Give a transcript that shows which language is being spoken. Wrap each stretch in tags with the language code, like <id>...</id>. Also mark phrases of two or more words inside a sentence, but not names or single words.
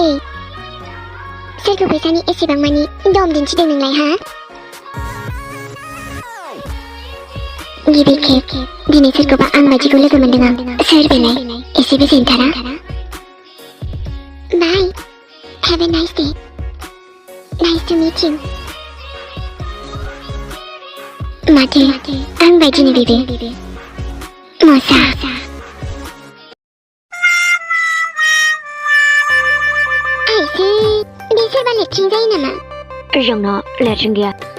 <brx>सोरखौ फैसानि एसेबां मानि दम दिन्थिदों नोंलाय हा गिबि खेब दिनै सोरखौबा आं बायदिखौ लोगो मोनदों आं सोर बेलाय एसेबो जेनथारा बाय</brx> <en>have a nice day nice to meet you</en> <brx>माथो आं बायदिनो बेबो मजा आइसै बे सोरबा लेट्रिन जायो नामा जोंना लेट्रिन गैया</brx>